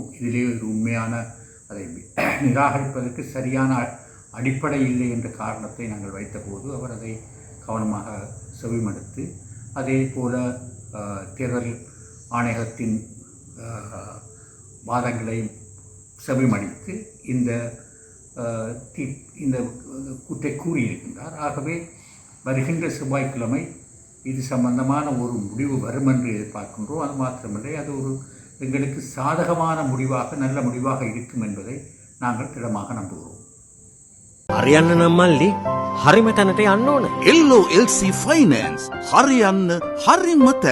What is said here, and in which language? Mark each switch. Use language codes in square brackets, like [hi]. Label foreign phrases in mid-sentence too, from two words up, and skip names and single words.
[ta] இதிலே ஒரு உண்மையான அதை நிராகரிப்பதற்கு சரியான அடிப்படை இல்லை என்ற காரணத்தை நாங்கள் வைத்தபோது அவர் அதை கவனமாக செவிமடுத்து, அதே போல தேர்தல் ஆணையகத்தின் வாதங்களையும் செவிமடித்து இந்த கூற்றை கூறியிருக்கின்றார். ஆகவே வருகின்ற செவ்வாய்க்கிழமை இது சம்பந்தமான ஒரு முடிவு வரும் என்று எதிர்பார்க்கின்றோம். அது மாத்திரமில்லை, அது ஒரு எங்களுக்கு சாதகமான முடிவாக, நல்ல முடிவாக இருக்கும் என்பதை நாங்கள் திடமாக நம்புகிறோம். [si] හරියන්න නම් මල්ලි හරිම තැනට යන්න ඕන. LOLC Finance හරියන්න හරිම තැන.